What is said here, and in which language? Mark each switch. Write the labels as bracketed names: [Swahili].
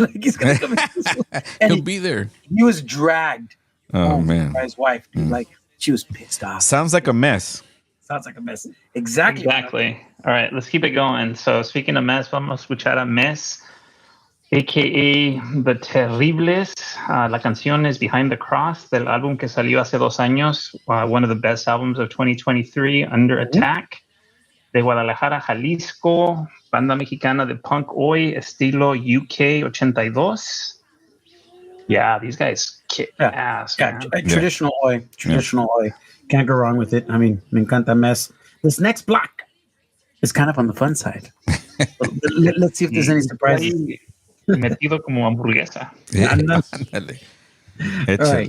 [English] Like, he's going to come and see us play. And he'll be there. He was dragged home man. by his wife, dude. Like, she was pissed off. Sounds like a mess. Exactly. All right, let's keep it going. So, speaking of mess, [Spanish] vamos a escuchar a [English] Mess, a.k.a. The Terribles. [Spanish] La canción es Behind the Cross, del álbum que salió hace 2 años, [English] one of the best albums of 2023, [Spanish] Under Attack, de Guadalajara, Jalisco, banda mexicana de punk hoy, estilo UK 82. [English] Yeah, these guys kick ass. Traditional oi. Can't go wrong with it. I mean, [Spanish] me encanta [English] Mess. This next block is kind of on the fun side. Let's see if there's any surprises. [Spanish] Metido como hamburguesa. Ándale. Échale.